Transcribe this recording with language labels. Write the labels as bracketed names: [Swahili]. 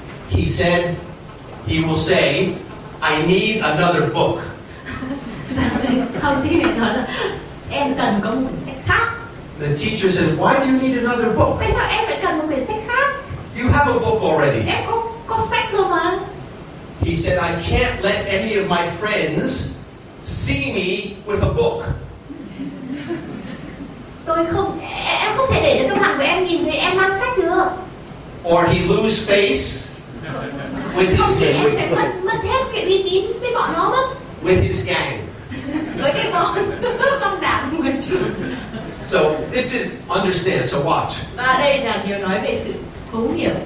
[English] He said, he will say, I need another book. [Vietnamese] Học sinh này nói là em cần có một quyển sách khác. [English] The teacher said, why do you need another book? [Vietnamese] Tại sao em lại cần một quyển sách khác? [English] You have a book already. [Vietnamese] Em có sách rồi mà. [English] He said, I can't let any of my friends see me with a book. [Vietnamese] Em không thể để cho các bạn của em nhìn thấy em mang sách được. [English] Or he lose face with [Vietnamese] Không thì em [English] his [Vietnamese] sẽ mất hết cái uy tín với bọn nó mất. [English] with his gang. [Vietnamese] Với cái băng đảng người trưởng. [English] So this is understand. So watch. [Vietnamese] Và đây là điều nói về sự thấu hiểu.